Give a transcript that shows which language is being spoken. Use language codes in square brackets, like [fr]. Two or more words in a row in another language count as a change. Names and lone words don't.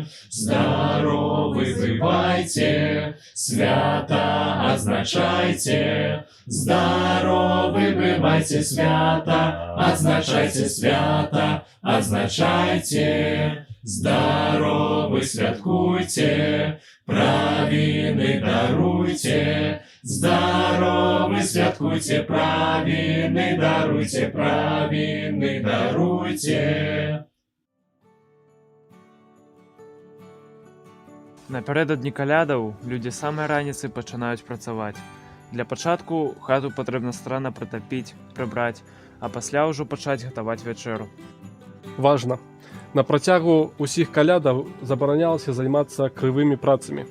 [be] Здоровы бывайте, свято означайте, здоровы бывайте, свято означайте, свято означайте. Здоровы святкуйте, правины даруйте, здоровы святкуйте, правины даруйте, правины даруйте. Напярэдадні калядаў людзі самай раніцы пачынаюць працаваць. Для пачатку хату патрэбна старанна прытапіць, прыбраць, а пасля ўжо пачаць гатаваць вячэру. Важна. На працягу ўсіх калядаў забаранялася займацца крывымі працамі.